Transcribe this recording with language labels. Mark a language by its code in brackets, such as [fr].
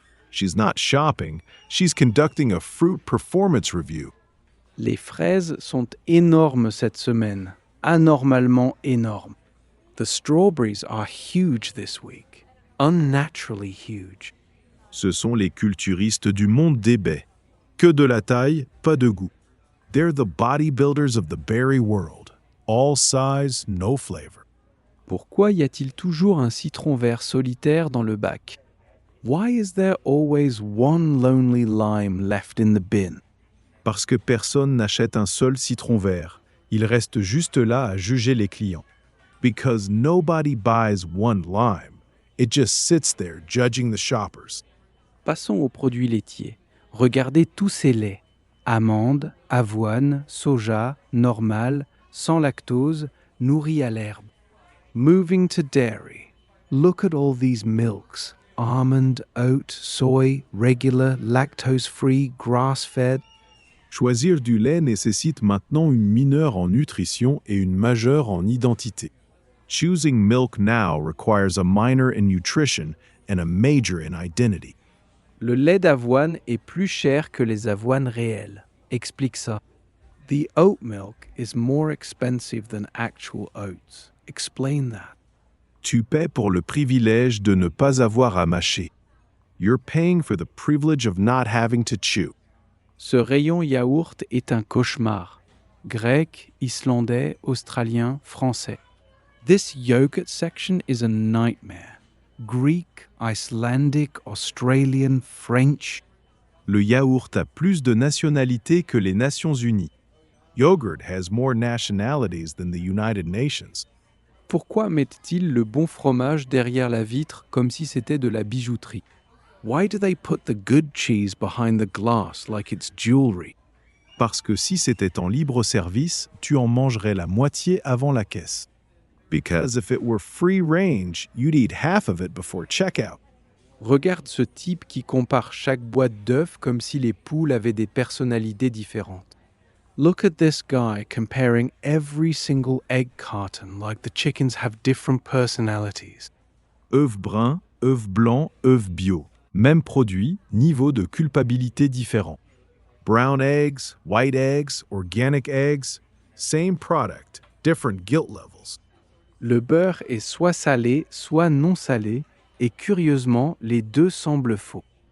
[en] She's not shopping, she's conducting a fruit performance review. [fr] Les fraises sont énormes cette semaine, anormalement énormes. [en] The strawberries are huge this week, unnaturally huge. [fr] Ce sont les culturistes du monde des baies. Que de la taille, pas de goût. [en] They're the bodybuilders of the berry world. All size, no flavor. [fr] Pourquoi y a-t-il toujours un citron vert solitaire dans le bac? [en] Why is there always one lonely lime left in the bin? [fr] Parce que personne n'achète un seul citron vert. Il reste juste là à juger les clients. [en] Because nobody buys one lime. It just sits there judging the shoppers. [fr] Passons aux produits laitiers. Regardez tous ces laits. Amandes, avoine, soja, normal, sans lactose, nourris à l'herbe. [en] Moving to dairy. Look at all these milks. Almond, oat, soy, regular, lactose-free, grass-fed. [fr] Choisir du lait nécessite maintenant une mineure en nutrition et une majeure en identité. [en] Choosing milk now requires a minor in nutrition and a major in identity. [fr] Le lait d'avoine est plus cher que les avoines réelles. Explique ça. [en] The oat milk is more expensive than actual oats. Explain that. [fr] Tu paies pour le privilège de ne pas avoir à mâcher. [en] You're paying for the privilege of not having to chew. [fr] Ce rayon yaourt est un cauchemar. Grec, islandais, australien, français. [en] This yogurt section is a nightmare. Greek, Icelandic, Australian, French. [fr] Le yaourt a plus de nationalités que les Nations Unies. [en] Yogurt has more nationalities than the United Nations. [fr] Pourquoi mettent-ils le bon fromage derrière la vitre comme si c'était de la bijouterie? [en] Why do they put the good cheese behind the glass like it's jewelry? [fr] Parce que si c'était en libre service, tu en mangerais la moitié avant la caisse. [en] Because if it were free range, you'd eat half of it before checkout. [fr] Regarde ce type qui compare chaque boîte d'œufs comme si les poules avaient des personnalités différentes. [en] Look at this guy comparing every single egg carton like the chickens have different personalities. [fr] Œufs bruns, œufs blancs, œufs bio. Même produit, niveau de culpabilité différent. [en] Brown eggs, white eggs, organic eggs, same product, different guilt levels. [fr] Le beurre est soit salé, soit non salé, et curieusement, les deux semblent faux.